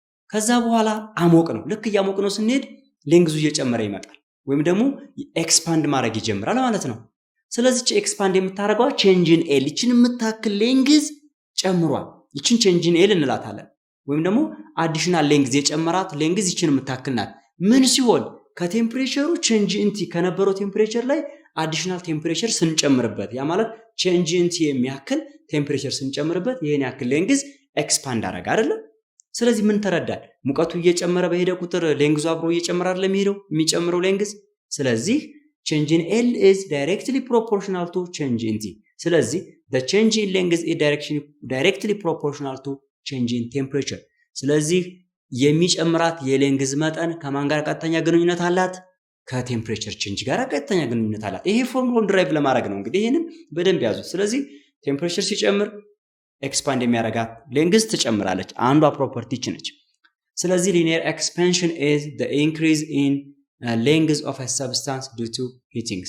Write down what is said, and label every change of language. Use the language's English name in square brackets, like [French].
[Amharic] ከዛ በኋላ አሞቅ ነው። ልክ እያሞቅ ነው ስንሄድ ሌንግዙ እየጨመረ ይመጣል ወይም ደግሞ ኤክስፓንድ ማድረግ ይጀምራል ማለት ነው። ስለዚህ ኤክስፓንድ የምታደርገው ቼንጅን ኤል ይችን የምታክል ሌንግዝ ጨምሯል። ይችን ቼንጅን ኤል እንላታለን። ወይም ደግሞ አዲሽናል ሌንግዝ የጨመራት ሌንግዝ ይችን የምታክል ናት። ምን ሲሆን ከቴምፕሬቸሩ ቼንጅ ኢንቲ ከነበረው ቴምፕሬቸር ላይ አዲሽናል ቴምፕሬቸር ስንጨምርበት፣ ያ ማለት ቼንጅ ኢንቲ የሚያክል ቴምፕሬቸር ስንጨምርበት ይሄን ያክል ሌንግዝ ኤክስፓንድ አደረገ አይደለ? ስለዚህ ምን ተረዳል? ሙቀቱ እየጨመረ በሄደ ቁጥር ሌንግዙ አብሮ እየጨመረ አይደለም የሚጨምረው ሌንግዝ። ስለዚህ [English] change in L is directly proportional to change in T. ስለዚህ the change in length is directly proportional to change in temperature. [Amharic] ስለዚህ የሚጨምራት የሌንግዝ መጠን ከማን ጋር ቀጥተኛ ግንኙነት አላት? ከቴምፕሬቸር ቼንጅ ጋር ቀጥተኛ ግንኙነት አላት። ይሄ ፎርሙላውን ድራይቭ ለማድረግ ነው። እንግዲህ ይሄንን በደንብ ያዙት። ስለዚህ ቴምፕሬቸር ሲጨምር ኤክስፓንድ የሚያደርጋት ሌንግዝ ትጨምራለች። አንዷ ፕሮፐርቲ ነች። ስለዚህ [English] linear expansion is the increase in length of a substance due to heating.